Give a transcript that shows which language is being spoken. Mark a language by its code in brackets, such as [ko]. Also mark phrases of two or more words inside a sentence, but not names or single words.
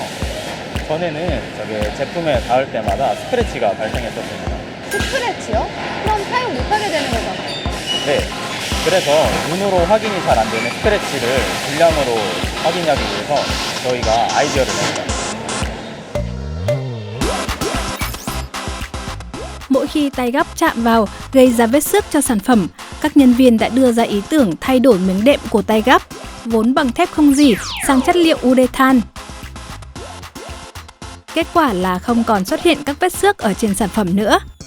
[ko] 전에는 저게 제품에 닿을 때마다 스크래치가 발생했었습니다. 스크래치요? 그럼 사용 못하게 되는 거잖아요. 네, 그래서 눈으로 확인이 잘 안 되는 스크래치를 불량으로 확인하기 위해서 저희가 아이디어를 냈어요. [vi] Mỗi khi tay gắp chạm vào gây ra vết xước cho sản phẩm, các nhân viên đã đưa ra ý tưởng thay đổi miếng đệm của tay gắp, vốn bằng thép không gỉ, sang chất liệu urethan. Kết quả là không còn xuất hiện các vết xước ở trên sản phẩm nữa.